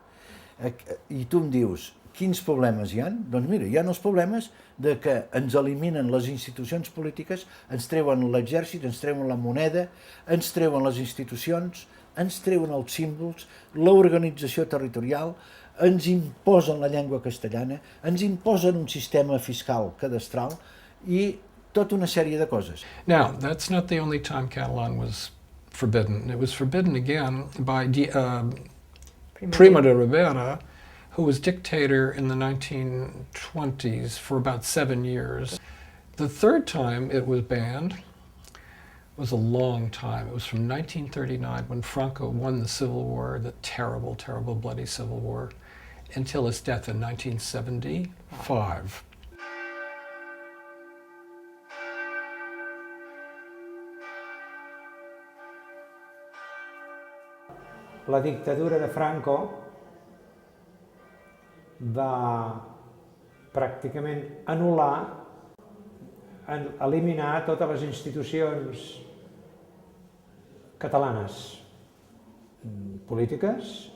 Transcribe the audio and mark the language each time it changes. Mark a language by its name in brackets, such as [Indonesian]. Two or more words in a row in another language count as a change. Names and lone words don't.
[Catalan] I tu em dius, quins problemes hi ha? Doncs mira, hi ha els problemes de que ens eliminen les institucions polítiques, ens treuen l'exèrcit, ens treuen la moneda, ens treuen les institucions, ens treuen els símbols, l'organització territorial, ens imposen la llengua castellana, ens imposen un sistema fiscal cadastral i tota una sèrie de coses. [English] Now, that's not the only time Catalan was forbidden. It was forbidden again by Primo de Rivera, who was dictator in the 1920s for about 7 years. The third time it was banned was a long time. It was from 1939 when Franco won the Civil War, the terrible, terrible, bloody Civil War, until his death in 1975. [Catalan] La dictadura de Franco va pràcticament eliminar totes les institucions catalanes, polítiques,